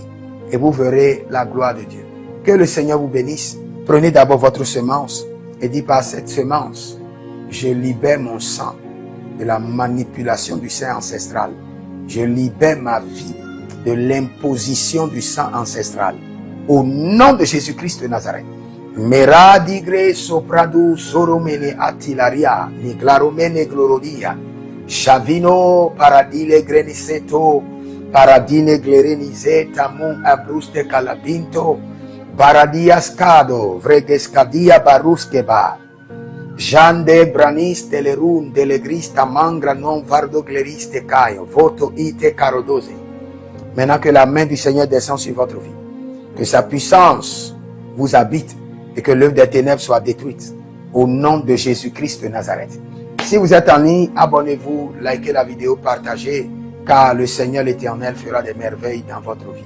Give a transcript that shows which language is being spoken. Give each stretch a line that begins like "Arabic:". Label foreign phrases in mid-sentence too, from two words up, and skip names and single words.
French: Et vous verrez la gloire de Dieu. Que le Seigneur vous bénisse. Prenez d'abord votre semence et dites par cette semence, je libère mon sang de la manipulation du sang ancestral. Je libère ma vie de l'imposition du sang ancestral. Au nom de Jésus-Christ de Nazareth. Meradigre sopradu soromene atilaria, niglaromene glorodia. Chavino paradile greniseto, paradine glerenize tamun abruste calabinto, paradiascado, vregescadia baruskeba. Jande branis telerun delegrista mangra non vardo gleriste caio, voto ite carodose. Maintenant que la main du Seigneur descend sur votre vie, que sa puissance vous habite et que l'œuvre des ténèbres soit détruite au nom de Jésus-Christ de Nazareth. Si vous êtes en ligne, abonnez-vous, likez la vidéo, partagez, car le Seigneur l'Éternel fera des merveilles dans votre vie.